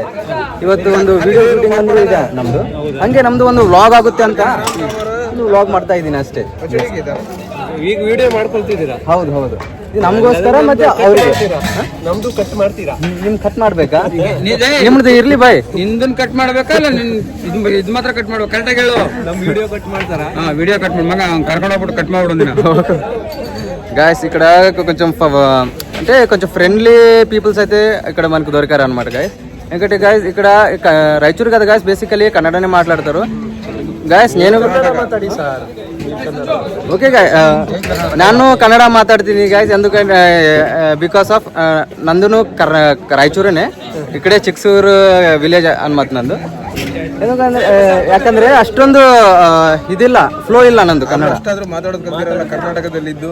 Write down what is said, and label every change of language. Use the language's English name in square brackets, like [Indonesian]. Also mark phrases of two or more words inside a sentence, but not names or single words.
[Kannada] ಇವತ್ತು ಒಂದು [English] video shooting [Kannada] ಅಂದ್ರೆ ಇದೆ ನಮ್ದು. ಹಂಗೆ ನಮ್ದು ಒಂದು ವ್ಲಾಗ್ ಆಗುತ್ತೆ ಅಂತ ವ್ಲಾಗ್ ಮಾಡ್ತಾ ಇದ್ದೀನಿ ಅಷ್ಟೇ. ಈಗ ವಿಡಿಯೋ ಮಾಡ್ಕೊಳ್ತಿದ್ದೀರಾ? ಹೌದು ಹೌದು, ಇದು ನಮಗೋಸ್ಕರ ಮತ್ತೆ ಅವ್ರಿಗೆ. ನಮ್ದು ಕಟ್ ಮಾಡ್ತೀರಾ? ನಿಮ್ ಕಟ್ ಮಾಡ್ಬೇಕಾ? ನಿಮ್ದು ಇರ್ಲಿ ಬಾಯ್. ನಿಂದನ್ ಕಟ್ ಮಾಡ್ಬೇಕಾ ಇಲ್ಲ ಇದು ಮಾತ್ರ ಕಟ್ ಮಾಡ್ಬೇಕು? ಕರೆಕ್ಟಾಗಿ ಹೇಳು. ನಮ್ [English] video cut [Kannada] ಮಾಡ್ತಾರಾ? ಹಾ, [English] video cut [Kannada] ಮಾಡಿ మగ కర్ಕೊಂಡು ಹೋಗ್ಬಿಟ್ಟು కట్ ಮಾಡ್ಬಿಡು. [Telugu] గాయస్ ఇక్కడ కొంచెం అంటే కొంచెం [English] friendly peoples [Telugu] అయితే ఇక్కడ మనకు దొరికారు అనమాట గాయస్. ఎందుకంటే గాయస్ ఇక్కడ రాయచూరు కదా గాయస్, బేసికలీ కన్నడనే మాట్లాడతారు గాయస్. నేను ఓకే గాయ్, [Kannada] ನಾನು ಕನ್ನಡ ಮಾತಾಡ್ತೀನಿ ಗಾಯ್ಸ್. ఎందుకంటే [English] because of [Kannada] ನಂದು ರಾಯಚೂರೇ, ಇಕಡೆ ಚಿಕ್ಕಸೂರು ವಿಲೇಜ್ ಅನ್ಮತ್ ನಂದು. ಯಾಕಂದ್ರೆ ಅಷ್ಟೊಂದು ಇದಿಲ್ಲ, ಫ್ಲೋ ಇಲ್ಲ ನಂದು ಕನ್ನಡ. ಕರ್ನಾಟಕದಲ್ಲಿದ್ದು